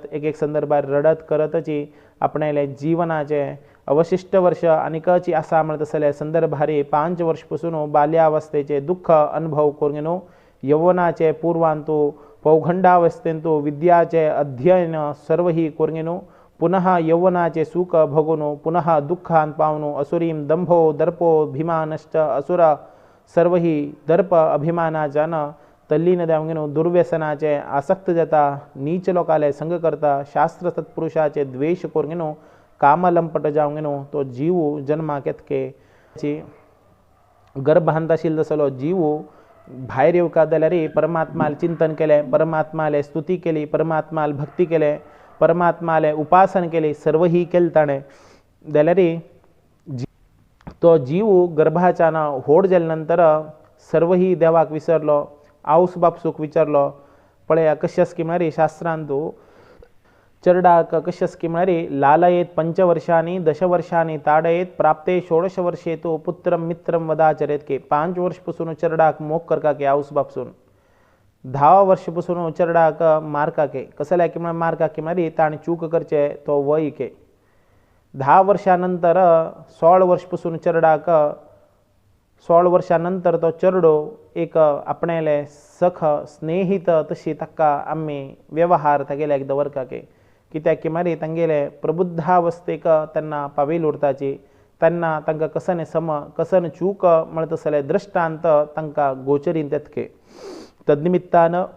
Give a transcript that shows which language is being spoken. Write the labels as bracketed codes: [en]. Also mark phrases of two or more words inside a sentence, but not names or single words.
[kok] एक संदर्भार रडत करतची आपणाले जीवनाचे अवशिष्ट वर्ष आनीकची आसा म्हणत असल्या संदर्भारे 5 वर्ष पासून बाल्यावस्थेचे दुःख अनुभव करून न्हू यौवनाचे पूर्वांतू पौगंडावस्थेंतू विद्याचे अध्ययन सर्व ही करून न्हू पुनः यौवनाचे सुख भोगून पुनः दुःखान पावून [sa] असुरीम दंभो दर्पो भीमानश्च [kok] असुर सर्व ही दर्प अभिमानाच्या न तल्लीन देवंगेनो दुर्व्यसनाचे आसक्त जाता नीच लोकाले संग करता शास्त्र सत्पुरुषाचे द्वेष करून कामलंपट जावंगेनो तो जीव जन्माक येतके गर्भांत आशिल्लो तसलो जीव भायर येवका जाल्यार परमात्माले चिंतन केले परमात्माले स्तुती केली परमात्माले भक्ती केले परमात्माले उपासन केली सर्व ही केले ताणें जाल्यार तो जीव गर्भाच्या होड जाल्या नंतर सर्व ही देवाक विसरलो आवस बापसूक विचारलो पळया कशें आसा की म्हळ्यार शास्त्रांतू चरडाक कशें आसा की म्हळ्यार [sa] लालयेत 5 वर्षांनी 10 वर्षांनी ताडयेत प्राप्ते 16 वर्षे तो पुत्रम मित्रम वदाचरेत [kok] के 5 वर्ष पासून चरडाक मोग करका के आवस बापसून 10 वर्ष पासून चरडाक मारका के कसल्या की म्हळ्यार मारका की म्हळ्यार ताणें चूक करचे तो वय के 10 वर्षानंतर 16 वर्ष पासून चरडाक 16 वर्षानंतर तो चरडो एक आपणाले सख स्नेहित तशी ताका आमी व्यवहार तागेल्याक दवरका के कित्याक की म्हळ्यार तांगेले प्रबुद्धावस्थेक तेन्ना पावयल उरताची तेन्ना तांकां कसन कसन चूक म्हणत आसले दृश्टांत तांकां गोचरीत येतके तदनिमित्तान